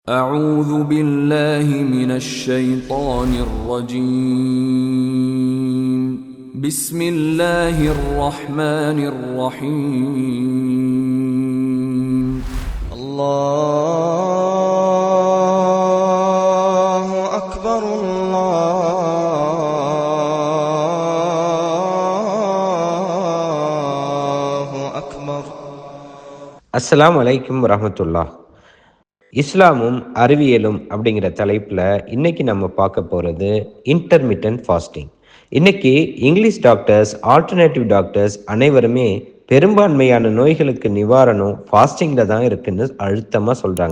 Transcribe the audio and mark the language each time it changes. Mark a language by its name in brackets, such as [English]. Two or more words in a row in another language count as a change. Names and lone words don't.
[Arabic] أعوذ بالله من الشيطان الرجيم بسم الله الرحمن الرحيم الله أكبر الله أكبر. السلام عليكم ورحمة الله. [Tamil] இஸ்லாமும் அறிவியலும் அப்படிங்கிற தலைப்பில் இன்னைக்கு நம்ம பார்க்க போகிறது [English] intermittent fasting. [Tamil] இன்னைக்கு [English] English doctors, alternative doctors [Tamil] அனைவருமே பெரும்பான்மையான நோய்களுக்கு நிவாரணம் ஃபாஸ்டிங்கில் தான் இருக்குன்னு அழுத்தமாக சொல்கிறாங்க.